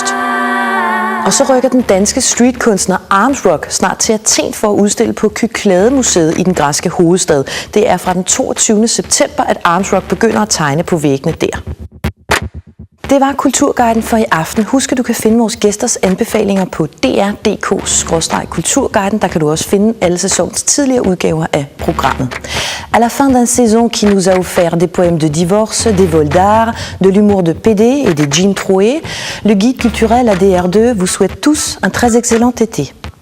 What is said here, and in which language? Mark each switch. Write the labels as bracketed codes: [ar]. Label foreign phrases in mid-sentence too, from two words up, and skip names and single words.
[da] Og så rykker den danske streetkunstner Armsrock snart til Athen for at udstille på Kyklademuseet i den græske hovedstad. Det er fra den 22. september, at Armsrock begynder at tegne på væggene der. Det var Kulturguiden for i aften. Husk, at du kan finde vores gæsters anbefalinger på dr.dk/kulturguiden. Der kan du også finde alle sæsonens tidligere udgaver af programmet. [fr] À la fin d'une saison qui nous a offert des poèmes de divorce, des vols d'art, de l'humour de PD et des jeans troués, le guide culturel ADR2 vous souhaite tous un très excellent été.